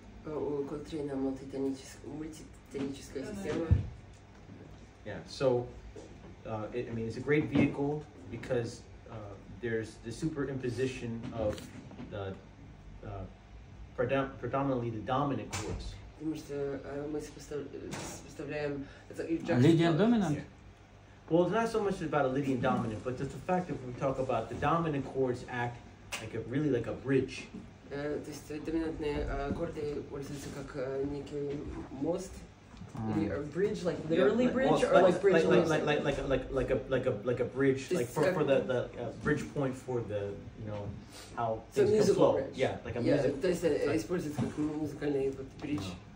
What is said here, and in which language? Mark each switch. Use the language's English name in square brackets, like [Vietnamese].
[Russian] У Колтрейна мультитоническая система. [English] Yeah, so I mean, it's a great vehicle because there's the superimposition of the predominantly the dominant chords. [Russian] Потому что мы сопоставляем [English] Lydian dominant? Well, it's not so much about a Lydian dominant, but just the fact that we talk about the dominant chords act like a bridge. [Russian] То есть доминантные аккорды пользуются как некий мост, или bridge, [English] like literally bridge, or like bridge like a bridge, like for the bridge point for the how so things can flow. Bridge. Yeah, like a music. [Russian] То есть используется как музыкальный bridge.